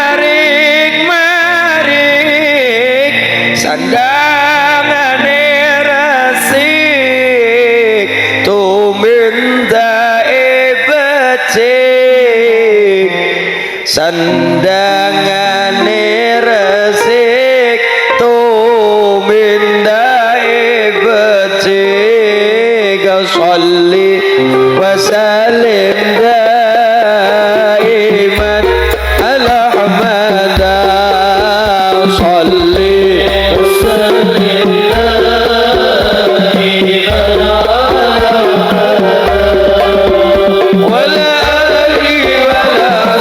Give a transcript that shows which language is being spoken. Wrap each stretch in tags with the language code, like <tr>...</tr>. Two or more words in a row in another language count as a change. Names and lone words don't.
<jv>marik-marik sandangane resik tumindae becik sandangane resik tumindae becik</jv> <ar>صل وسلم دائما على أحمد صل وسلم دائما ولا آل ولا</ar>